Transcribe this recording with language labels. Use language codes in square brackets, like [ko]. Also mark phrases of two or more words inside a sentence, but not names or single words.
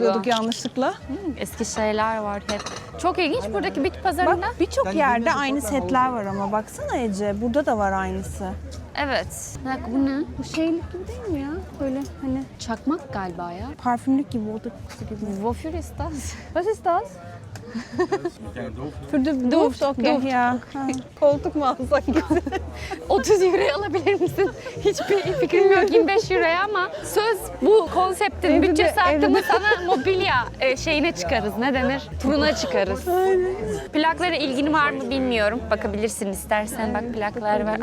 [tr] alıyorduk yanlışlıkla. Eski şeyler var hep. Çok ilginç buradaki bit pazarında. Bak birçok yerde aynı setler var ama baksana Ece. Burada da var aynısı. Evet. Bir dakika bu ne? Bu şeylik gibi değil mi ya? Böyle hani Çakmak galiba ya. parfümlük gibi oldu kokusu gibi. [de] Wofür ist das? Was ist das? Für den Duft, okay. Duft. [tr] Ya. Ha. Koltuk mu alsak? 30 euroya alabilir misin? Hiçbir fikrim yok 25 euroya ama söz bu konseptin Evde- bütçesi arttı mı evde- sana mobilya şeyine çıkarız. Ne denir? Turuna çıkarız. Plaklara ilgin var mı bilmiyorum. Bakabilirsin istersen bak plaklar var.